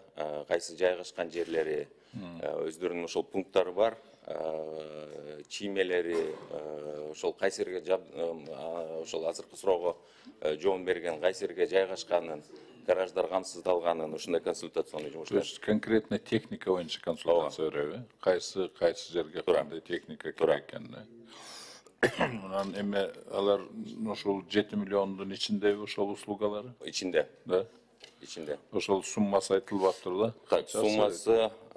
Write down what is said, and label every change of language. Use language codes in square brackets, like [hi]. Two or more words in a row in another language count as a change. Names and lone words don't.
[ky] Кайсы жайгашкан жерлери, өздөрүнүн ошол пункттары бар, чиймелери, ошол кайсы жерге ошол азыркы суроого жооп берген, кайсы жерге жайгашканын, гараждар камсыздалганын, ушундай консультационный жумуштар. [ru] То есть конкретно [ky] техника боюнча консультация береби? Кайсы жерге кандай техника керек экенин? Анан эми алар ошол 7 миллиондун ичиндеби ошол услугалары? Ичинде. Да. Ичинде. Ошол суммасы айтылып атыр да? Суммасы